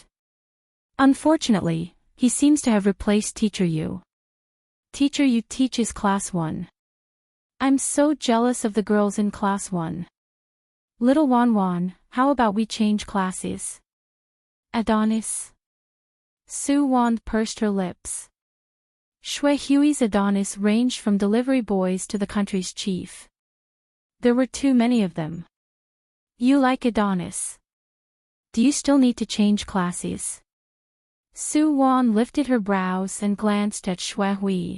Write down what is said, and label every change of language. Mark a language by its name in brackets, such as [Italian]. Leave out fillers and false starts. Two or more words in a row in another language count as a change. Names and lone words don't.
[English] Unfortunately, he seems to have replaced Teacher Yu. Teacher Yu teaches Class 1. I'm so jealous of the girls in Class 1. Little Wan, how about we change classes? Adonis. Su Wan pursed her lips. Shui Hui's Adonis ranged from delivery boys to the country's chief. There were too many of them. You like Adonis? Do you still need to change classes? Su Wan lifted her brows and glanced at Shui Hui.